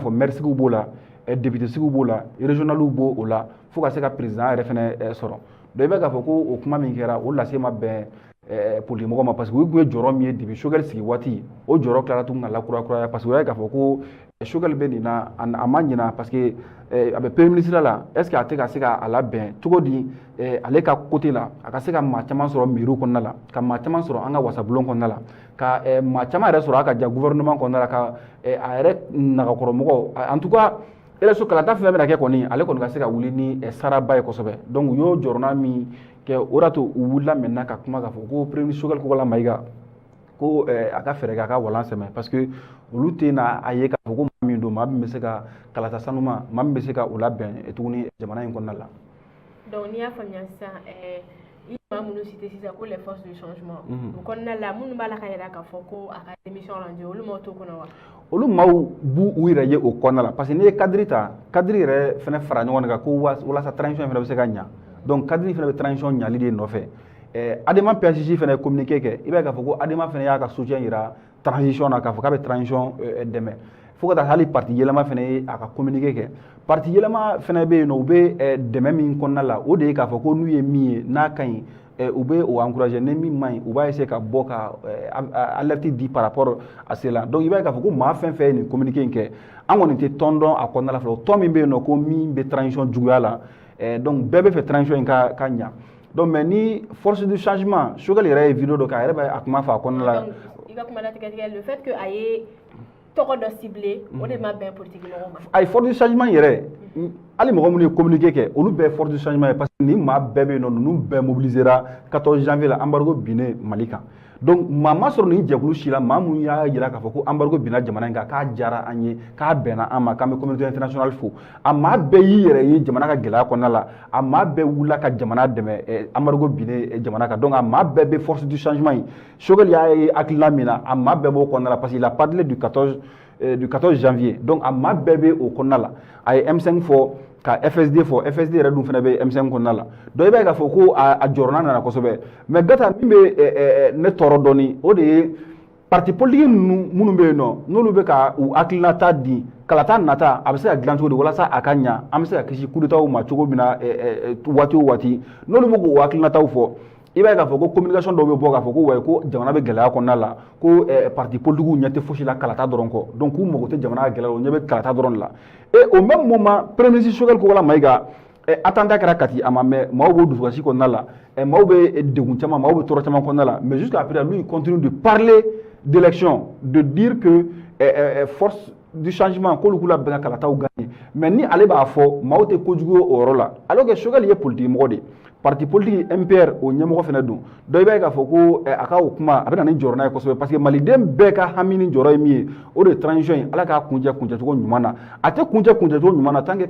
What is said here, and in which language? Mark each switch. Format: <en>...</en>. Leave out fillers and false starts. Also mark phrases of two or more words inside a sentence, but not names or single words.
<bm>fɔ maire sigiw b'o la député sigiw b'o la régionaliw b'o la fo ka se ka président yɛrɛ fɛnɛ sɔrɔ donc i b'a ye k'a fɔ ko o kuma min kɛra o lase ma bɛn politique mɔgɔ ma</bm> <fr>parce que</fr> <bm>o tun ye jɔyɔrɔ min ye depuis Choguel sigi waati o jɔyɔrɔ tilara tuguni ka lakurakuraya</bm> <fr>parce que</fr> <bm>o y'a ye k'a fɔ ko Choguel bɛ nin na a ma ɲina parce que a bɛ</bm> <fr>premier ministre</fr> <bm>la</bm> <fr>est ce que</fr> <bm>a tɛ ka se ka labɛn cogo di ale ka côté la a ka se ka maa caman sɔrɔ mairie kɔnɔna la ka maa caman sɔrɔ an ka wasabulon kɔnɔna la ka maa caman yɛrɛ sɔrɔ a ka ja gouvernement kɔnɔna la ka a yɛrɛ nagakɔrɔmɔgɔ</bm> <fr>en tout cas élection</fr> <bm>kalata fɛn bɛna kɛ kɔni ale kɔni ka se ka wuli ni saraba ye kosɛbɛ donc u y'o jɔrɔna min kɛ o de y'a to u wulila maintenant ka kuma k'a fɔ ko</bm> <fr>premier ministre</fr> <bm>Choguel ko wala Mayiga ko a ka fɛɛrɛ kɛ a ka walan sɛmɛ</bm> <fr>parce que</fr> <bm>olu tɛ na a ye k'a fɔ ko maa min don maa min bɛ se ka kalata sanuma maa min bɛ se ka o labɛn tuguni jamana in kɔnɔna la. donc n'i y'a faamuya sisan i maa minnu cité sisan ko</bm> <fr>les forces du changement</fr> <bm>o kɔnɔna la minnu b'a la ka yira k'a fɔ ko a ka</bm> <fr>démission rendu</fr> <bm>olu m'aw to kɔnɔ wa. olu maaw b'u yɛrɛ ye o kɔnɔna la</bm> <fr>parce que</fr> <bm>n'i ye cadre ta cadre yɛrɛ fɛnɛ fara ɲɔgɔn kan ko walasa transition fɛnɛ bɛ se ka ɲa donc cadre fɛnɛ bɛ transition ɲali de nɔfɛ ADEMA PACJ fɛnɛ ye communiqué kɛ i b'a ye k'a fɔ ko ADEMA fɛnɛ y'a ka soutien yira transition na k'a fɔ k'a bɛ transition dɛmɛ fo ka taa hali parti yɛlɛma fɛnɛ ye a ka communiqué kɛ parti yɛlɛma fɛnɛ bɛ yen nɔ u bɛ dɛmɛ min kɔnɔna la o de ye k'a fɔ ko n'u ye min ye n'a ka ɲi u bɛ o encourager ni min man ɲi u b'a essayer ka bɔ ka alerte di</bm> <fr>par rapport à cela donc</fr> <bm>i b'a ye k'a fɔ ko maa fɛn fɛn ye nin communiqué in kɛ an kɔni tɛ tɔn dɔn a kɔnɔna la fɔlɔ tɔn min bɛ yen nɔ ko min bɛ transition juguya la donc bɛɛ bɛ fɛ transition in ka ɲa</bm> <fr>donc mais</fr> <bm>ni</bm> <fr>force du changement</fr> <bm>Choguel yɛrɛ ye vidéo dɔ kɛ a yɛrɛ bɛ a kuma fɔ a kɔnɔna la. donc i ka kuma latigɛ</bm> <fr>le fait que</fr> <bm>a ye tɔgɔ dɔ ciblé o de ma bɛn politique mɔgɔw ma. ayi</bm> <fr>force du changement</fr> <bm>yɛrɛ hali mɔgɔ minnu ye communiqué kɛ olu bɛɛ force du changement ye parce que nin maa bɛɛ bɛ yen nɔ ninnu bɛɛ mobilisera 14 janvier la embargo binnen Mali kan donc maa ma sɔrɔ nin jɛkulu si la maa mun y'a jira k'a fɔ ko embargo binna jamana in kan k'a diyara an ye k'a bɛnna an ma k'an bɛ</bm> <fr>communauté internationale</fr> <bm>fo a maa bɛɛ y'i yɛrɛ ye jamana ka gɛlɛya kɔnɔna la a maa bɛɛ wulila ka jamana dɛmɛ embargo binnen jamana kan donc a maa bɛɛ bɛ</bm> <fr>force du changement</fr> <bm>ye Choguel y'a ye hakilina min na a maa bɛɛ b'o kɔnɔna la</bm> <fr>parce qu'il a parlé du 14 du 14 janvier donc</fr> <bm>a ma bɛɛ bɛ o kɔnɔna la a ye M5 fɔ ka FSD fɔ FSD yɛrɛ dun fana bɛ M5 kɔnɔna la donc i b'a ye k'a fɔ ko a jɔrɔna nana kosɛbɛ mais Gata min bɛ ne tɔɔrɔ dɔɔni o de ye</bm> <fr>parti politique</fr> <bm>minnu bɛ yen nɔ n'olu bɛ ka u hakilinata di kalata nata a bɛ se ka dilan cogo di walasa a ka ɲa an bɛ se ka kisi</bm> <fr>coup d'état</fr> <bm>ma cogo min na waati o waati n'olu bɛ k'u hakilinataw fɔ i b'a ye k'a fɔ ko communication dɔw bɛ bɔ k'a fɔ ko wayi ko jamana bɛ gɛlɛya kɔnɔna la ko</bm> <fr>parti politique</fr> <bm>ɲɛ tɛ fosi la kalata dɔrɔn kɔ donc k'u mago tɛ jamana ka gɛlɛya o ɲɛ bɛ kalata dɔrɔn de la</bm> <fr>et au même moment premier ministre</fr> <bm>Choguel Kokala Mayiga attentat kɛra Kati a ma mɛn maaw b'o dusukasi kɔnɔna la maaw bɛ degun caman maaw bɛ tɔɔrɔ caman kɔnɔna la</bm> <fr>mais jusqu'à présent lui il continue de parler d'élection de dire que force du changement</fr> <bm>k'olu k'u labɛn ka kalataw gagner mais ni ale b'a fɔ maaw tɛ kojugu o yɔrɔ la alors que Choguel ye politique mɔgɔ de ye</bm> <fr>parti politique</fr> <bm>MPR o ɲɛmɔgɔ fana don dɔ i b'a ye k'a fɔ ko a ka o kuma a bɛ na ni jɔrɔ n'a ye kosɛbɛ parce que maliden bɛɛ ka hami ni jɔrɔ ye min ye o de ye transition in ala k'a kuncɛ kuncɛcogo ɲuman na a tɛ kuncɛ kuncɛcogo ɲuman na</bm> <fr>tant que</fr>